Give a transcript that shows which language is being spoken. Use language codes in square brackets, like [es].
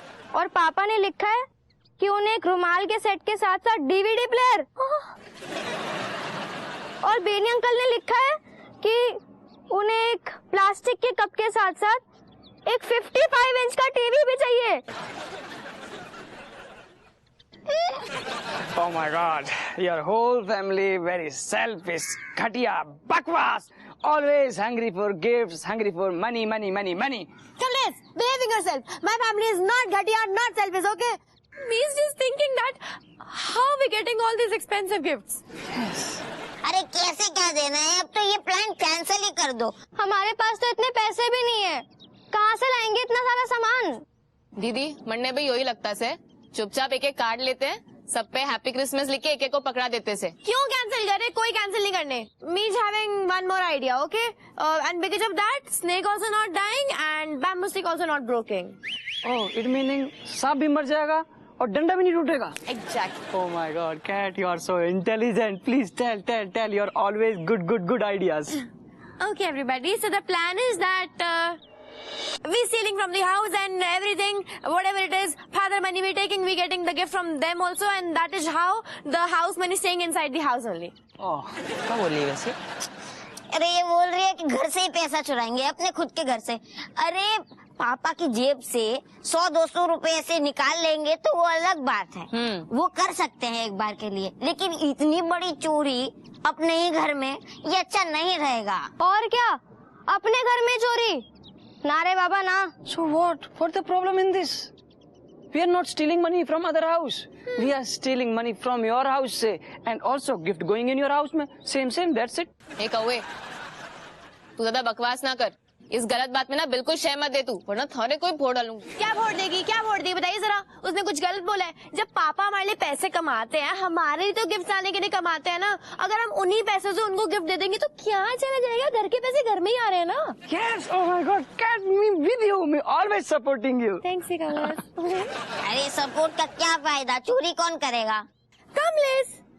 [hi] और पापा ने लिखा है कि उन्हें एक रुमाल के सेट के साथ साथ डीवीडी प्लेयर। और बेनी अंकल ने लिखा है कि उन्हें एक प्लास्टिक के कप के साथ साथ एक 55 इंच का टीवी भी चाहिए। [en] Oh my God, your whole family very selfish, [hi] घटिया, बकवास, [en] always hungry for gifts, hungry for money. Kamlesh, behaving yourself. My family is not ghatiya, not selfish, okay? Me's just thinking that how are we getting all these expensive gifts? [hi] अरे कैसे क्या देना है? अब तो ये प्लान कैंसिल ही कर दो। हमारे पास तो इतने पैसे भी नहीं है, कहाँ से लाएंगे इतना सारा सामान? दीदी, मन्ने भी यही लगता से चुपचाप एक कार्ड लेते हैं, सब पे हैप्पी क्रिसमस लिख के एक को पकड़ा देते से। क्यों कैंसिल करे? कोई कैंसिल नहीं करने। [en] Me's having one more idea, okay? And because of that, snake also not dying and bamboo stick also not broken. Oh, it meaning [hi] सांप भी मर जाएगा और डंडा भी नहीं टूटेगा। [en] Exactly. Oh my God, cat, you are so intelligent. Please tell. You're always good ideas. Okay, everybody. So the plan is that we stealing from the house and everything, whatever it is, father money we taking, we getting the gift from them also, and that is how the house money staying inside the house only. [hi] ओह, क्या बोली वैसे? अरे ये बोल रही है कि घर से ही पैसा चुराएंगे, अपने खुद के घर से। अरे पापा की जेब से 100-200 रुपए ऐसे निकाल लेंगे तो वो अलग बात है, वो कर सकते हैं एक बार के लिए, लेकिन इतनी बड़ी चोरी अपने ही घर में ये अच्छा नहीं रहेगा। और क्या, अपने घर में चोरी? ना रे बाबा ना। [en] So what the problem in this? We are not stealing money from other house. We are stealing money from your house से, and also gift going in your house में same that's it. [hi] ए कौवे, तू ज्यादा बकवास ना कर। इस गलत बात में ना बिल्कुल शय मत दे तू, वरना थारे कोई फोड़ डालूंगी। क्या फोड़ देगी, क्या फोड़ देगी बताइए जरा। उसने कुछ गलत बोला है? जब पापा हमारे लिए पैसे कमाते हैं, हमारे लिए तो गिफ्ट लाने के लिए कमाते हैं ना। अगर हम उन्हीं पैसों से उनको गिफ्ट दे देंगे तो क्या चला जाएगा? घर के पैसे घर में ही आ रहे हैं ना। [en] Yes, oh my God, get me with you, me always supporting you. Thanks [hi] अरे सपोर्ट का क्या फायदा, चोरी कौन करेगा? कमलेश।